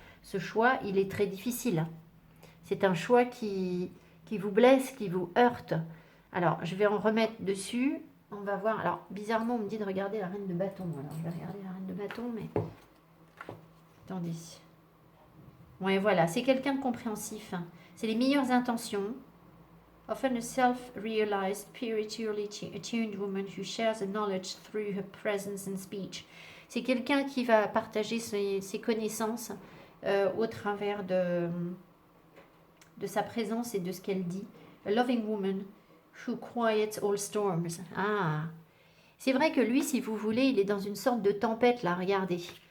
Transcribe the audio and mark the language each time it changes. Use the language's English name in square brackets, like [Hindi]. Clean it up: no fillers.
[French] Ce choix, il est très difficile. C'est un choix qui vous blesse, qui vous heurte. Alors, je vais en remettre dessus. On va voir. Alors, bizarrement, on me dit de regarder la reine de bâton. Alors, je vais regarder la reine de bâton, mais... Attendez. Ouais, voilà. C'est quelqu'un de compréhensif. C'est les meilleures intentions. [English] Often a self-realized, spiritually attuned woman who shares the knowledge through her presence and speech. [French] C'est quelqu'un qui va partager ses connaissances au travers de sa présence et de ce qu'elle dit. [English] A loving woman who quiets all storms. [French] Ah, c'est vrai que lui, si vous voulez, il est dans une sorte de tempête là, regardez.